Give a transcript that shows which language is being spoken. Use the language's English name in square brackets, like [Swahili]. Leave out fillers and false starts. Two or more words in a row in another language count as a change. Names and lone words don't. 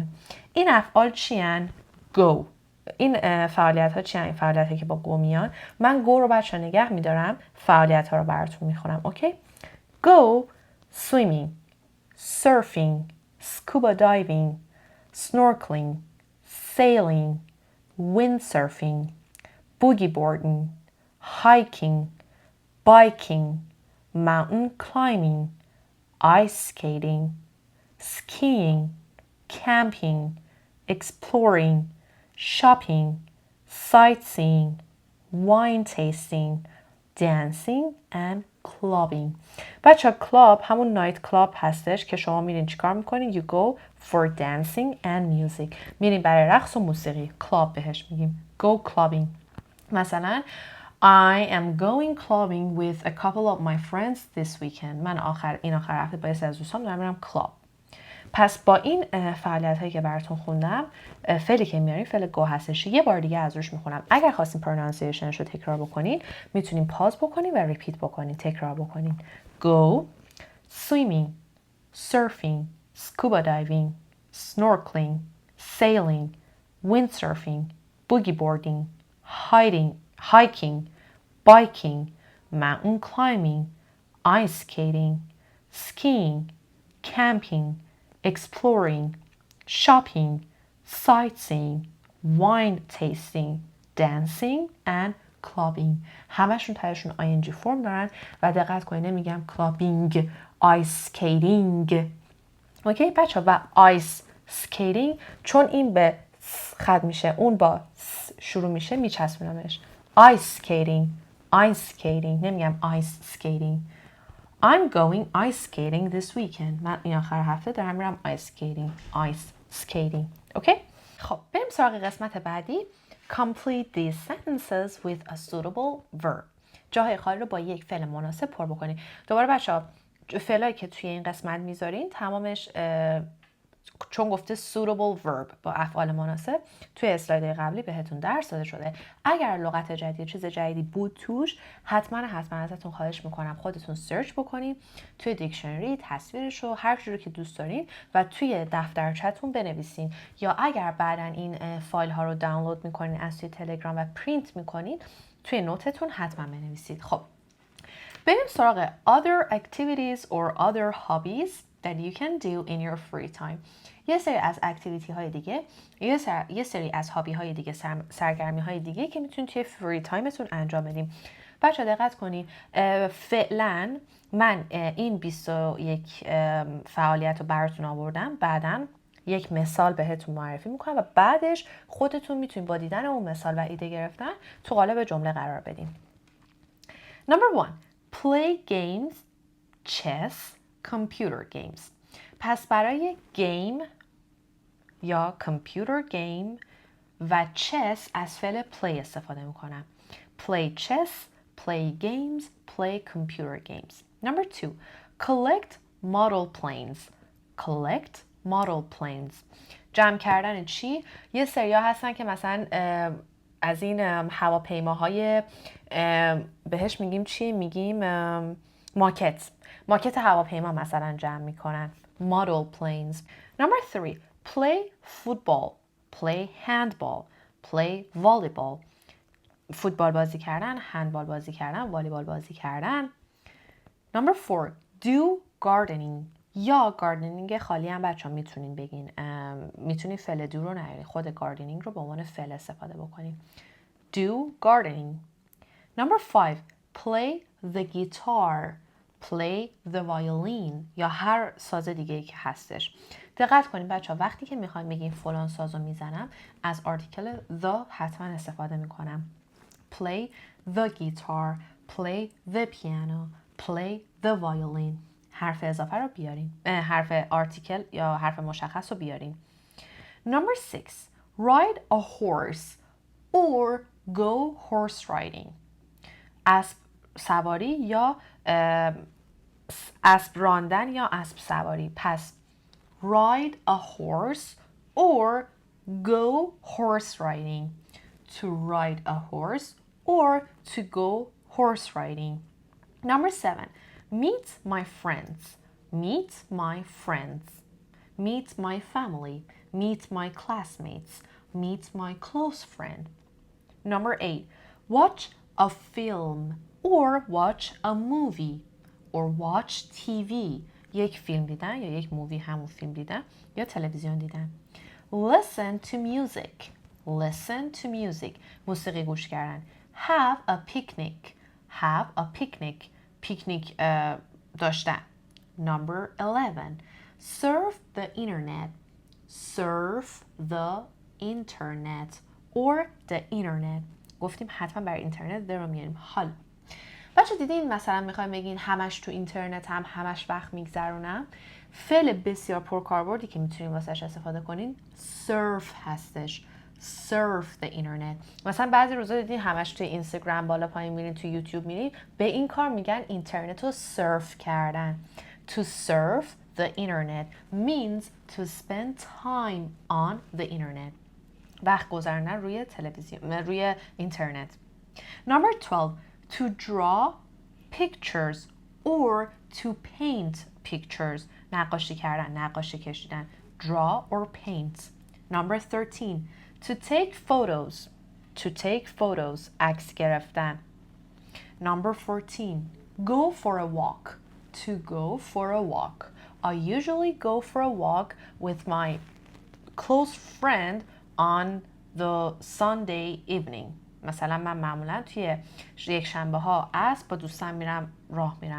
[Persian] این افعال چی ان؟ گو. این فعالیت ها چی ان؟ این فعالیت ها که با گو میان. من گو رو بچه نگه میدارم، فعالیت ها رو براتون میخونم. [English] Okay? Go swimming, surfing, scuba diving, snorkeling, sailing, windsurfing, boogie boarding, hiking, biking, mountain climbing, ice skating, skiing, camping, exploring, shopping, sightseeing, wine tasting, dancing and clubbing. [Persian] بچه کلاب همون نایت کلاب هستش که شما میرین چیکار میکنین؟ [English] You go for dancing and music. [Persian] میرین برای رقص و موسیقی. کلاب بهش میگیم. [English] Go clubbing. مثلا I am going clubbing with a couple of my friends this weekend. [Persian] من این آخر هفته با یه سری از دوستام دارم میرم کلاب. پس با این فعالیت هایی که براتون خوندم فعلی که میاریم فعل گو هستش. یه بار دیگه از روش میخونم. اگر خواستین پرونانسیشنش رو تکرار بکنین میتونین پاز بکنین و ریپیت بکنین، تکرار بکنین. [English] Go, swimming, surfing, scuba diving, snorkeling, sailing, windsurfing, boogie boarding, hiking, biking, mountain climbing, ice skating, skiing, camping, exploring, shopping, sightseeing, wine tasting, dancing and clubbing. [Persian] همشون تایشون ing فرم دارن و دقت کنید نمیگم [English] clubbing، ice skating. [Persian] اوکی بچه و [English] ice skating [Persian] چون این به خط میشه اون با شروع میشه میچسبونمش. [English] ice skating، ice skating، نمیگم ice skating. I'm going ice skating this weekend. [Persian] من این آخر هفته دارم میرم [English] ice skating. ice skating. [Persian] اوکی؟ خب بریم سراغ قسمت بعدی. [English] Complete these sentences with a suitable verb. [Persian] جاهای خالی رو با یک فعل مناسب پر بکنید. دوباره بچه‌ها فعلایی که توی این قسمت میذارین تمامش چون گفته [English] suitable verb [Persian] با افعال مناسب توی اسلاید قبلی بهتون درس داده شده. اگر لغت جدید چیز جدیدی بود توش حتما ازتون خواهش میکنم خودتون سرچ بکنین توی دیکشنری تصویرش رو هر جوری که دوست دارین و توی دفترچه‌تون بنویسین یا اگر بعداً این فایل ها رو دانلود میکنین از توی تلگرام و پرینت میکنین توی نوتتون حتما بنویسید. خب بریم سراغ [English] other activities or other hobbies that you can do in your free time. [Persian] یه سری از اکتیویتی های دیگه، یه سری از هابی های دیگه، سرگرمی های دیگه که میتونید توی فری تایمتون انجام بدیم. بچه دقت کنید فعلا من این 21 فعالیت رو براتون آوردم، بعداً یک مثال بهتون معرفی میکنم و بعدش خودتون میتونید با دیدن اون مثال و ایده گرفتن تو قالب جمله قرار بدین. [English] Number 1. Play games, chess, computer games. [Persian] پس برای game یا [English] computer game [Persian] و chess از فعل play استفاده میکنم. [English] Play chess, play games, play computer games. Number 2. Collect model planes. Collect model planes. [Persian] جمع کردن چی؟ یه سریا هستن که مثلا از این هواپیماهای بهش میگیم چی؟ میگیم ماکت هواپیما مثلا جمع میکنن. [English] Model planes. Number 3. Play football. Play handball. Play volleyball. [Persian] فوتبال بازی کردن، هندبال بازی کردن، والیبال بازی کردن. [English] Number 4. Do gardening. [Persian] یا گاردنینگ خالی هم بچه ها میتونین بگین. میتونین فعل دو رو نیارین. خود گاردنینگ رو به عنوان فعل استفاده بکنین. [English] Do gardening. Number 5. Play the guitar. Play the violin. [Persian] یا هر ساز دیگه‌ای که هستش. دقت کنین بچه ها وقتی که میخوایم بگیم فلان سازو میزنم از آرتیکل the حتما استفاده میکنم. [English] Play the guitar. Play the piano. Play the violin. [Persian] حرف اضافه رو بیارین. حرف آرتیکل یا حرف مشخص رو بیارین. [English] Number 6. Ride a horse or go horse riding. [Persian] اسب سواری یا اسب راندن یا اسب سواری. [English] پس ride a horse or go horse riding. To ride a horse or to go horse riding. Number 7. Meet my friends. Meet my friends. Meet my family. Meet my classmates. Meet my close friend. Number 8. Watch a film or watch a movie or watch TV. [Persian] یک فیلم دیدن یا یک مووی همون فیلم دیدن یا تلویزیون دیدن. [English] Listen to music. Listen to music. [Persian] موسیقی گوش کردن. [English] Have a picnic. Have a picnic. [Persian] پیکنیک داشتن. [English] Number 11. Surf the internet. Surf the internet or the internet. [Persian] گفتیم حتما برای اینترنت there رو میاریم. حالا بچه دیدین مثلا میخوایم بگین همش تو اینترنت هم همش وقت میگذرونم، فعل بسیار پرکاربردی که میتونین واسهش استفاده کنین surf هستش. [English] surf the internet. [Persian] مثلا بعضی روزا دیدین همش توی اینستاگرام بالا پایین میرین، تو یوتیوب میرین، به این کار میگن اینترنت رو surf کردن. [English] To surf the internet means to spend time on the internet. [Persian] وقت گذروندن روی تلویزیون، روی اینترنت. [English] Number 12. To draw pictures or to paint pictures. [Persian] نقاشی کردن، نقاشی کشیدن. [English] Draw or paint. Number 13. To take photos. To take photos. [Persian] عکس گرفتن. [English] Number 14. Go for a walk. To go for a walk. I usually go for a walk with my close friend on the Sunday evening. [Persian] مثلا من معمولا توی یک شنبه ها با دوستم میرم راه میرم.